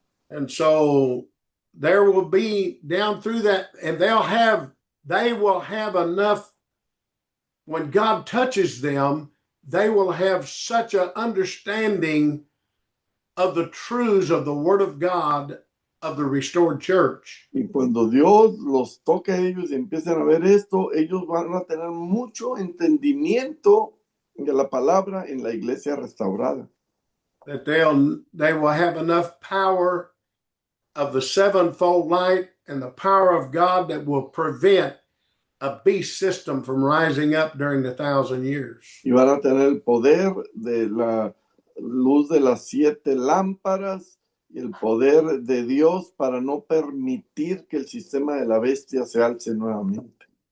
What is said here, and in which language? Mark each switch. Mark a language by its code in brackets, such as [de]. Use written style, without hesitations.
[en] And so there will be down through that, and they will have enough. When God touches them, they will have such an understanding of the truths of the Word of God of the restored church. [es] Y cuando Dios los toque a ellos y empiecen a ver esto, ellos van a tener mucho entendimiento de la palabra en la iglesia restaurada. [en] That they will have enough power of the sevenfold light and the power of God that will prevent a beast system from rising up during the 1,000 years. [es] Y van a tener el poder de la luz de las 7 lámparas y el poder de Dios para no permitir que el sistema de la bestia se alce nuevamente.